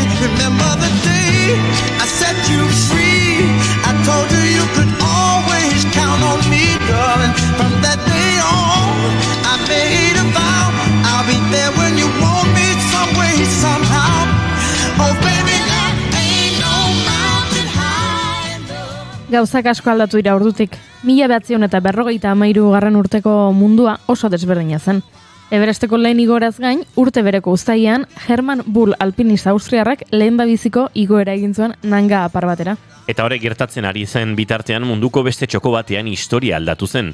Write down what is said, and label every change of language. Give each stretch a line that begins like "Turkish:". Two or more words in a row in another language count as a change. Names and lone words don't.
English: Remember the day I set you free, I told you you could always count on me, darling. From that day on, I made a vow, I'll be there when you want me some way, somehow. Oh baby, there ain't no mountain high enough.
Basque: Gauzak asko aldatu dira ordutik. 1953 urteko mundua oso desberdina zen. Everesteko lehen igoraz gain, urte bereko uztailean, Hermann Bull alpinista austriarrak lehendabiziko igoera egin zuen Nanga apar batera. Eta horrek gertatzen ari zen bitartean munduko beste txoko batean historia aldatu zen.